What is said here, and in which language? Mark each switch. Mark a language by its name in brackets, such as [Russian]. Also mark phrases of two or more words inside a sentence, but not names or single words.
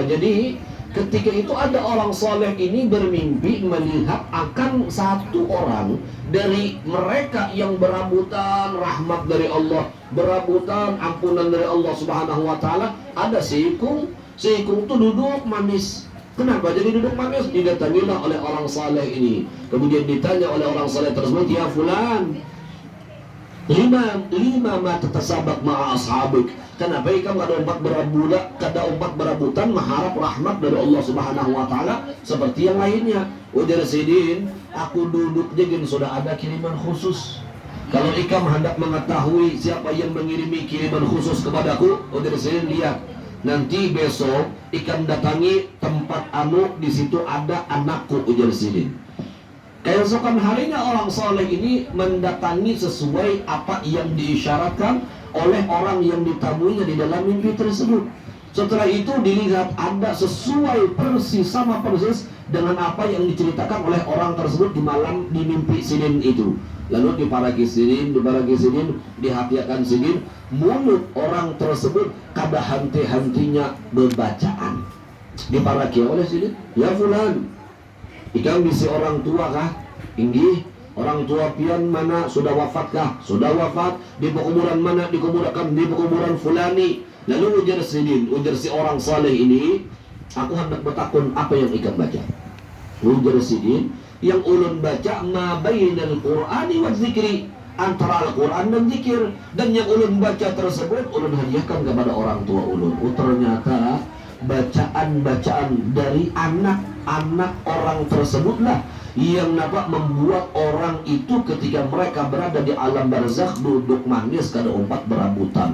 [Indonesian] Jadi ketika itu ada orang soleh ini bermimpi melihat akan satu orang dari mereka yang berabutan rahmat dari Allah, berabutan ampunan dari Allah [Arabic] سبحانه وتعالى. [Indonesian] Ada si ikung itu duduk manis. Kenapa jadi duduk manis? Didatangilah oleh orang saleh ini. Kemudian ditanya oleh orang saleh tersebut, [Arabic] "يا فلان, لما ما تتسابق مع أصحابك." [Indonesian] Kenapa kamu kada umpat berabutan mengharap rahmat dari Allah [Arabic] سبحانه وتعالى [Indonesian] seperti yang lainnya? Ujar Sidin, aku duduk jadi sudah ada kiriman khusus. Kalau ikam hendak mengetahui siapa yang mengirimi kiriman khusus kepadaku, ujar Sidin, lihat. Nanti besok ikam datangi tempat anu, di situ ada anakku, ujar Sidin. Keesokan harinya orang soleh ini mendatangi sesuai apa yang diisyaratkan oleh orang yang ditamuinya di dalam mimpi tersebut. Setelah itu dilihat ada sesuai persis, sama persis dengan apa yang diceritakan oleh orang tersebut di malam di mimpi Sidin itu. [Banjar] Lalu diparaki Sidin, dihatiakan Sidin, mulut orang tersebut kada henti-hentinya berbacaan. Diparaki oleh Sidin, [Arabic] "يا فلان, [Banjar] ikam bisi orang tua kah?" "Inggih." "Orang tua pian mana, sudah wafat kah?" [Indonesian] "Sudah wafat." "Di pekuburan mana?" "Dikuburkan di pekuburan fulani." Lalu ujar Sidin, ujar si orang saleh ini, "Aku hendak bertakun, apa yang ikam baca?" Ujar Sidin, "Yang ulun baca [Arabic] ما بين القرآن والذكر, [Indonesian] antara Al-Quran dan zikir. Dan yang ulun baca tersebut ulun hadiahkan kepada orang tua ulun." Ternyata bacaan-bacaan dari anak-anak orang tersebutlah yang membuat orang itu ketika mereka berada di alam barzakh duduk manis kada umpat berabutan.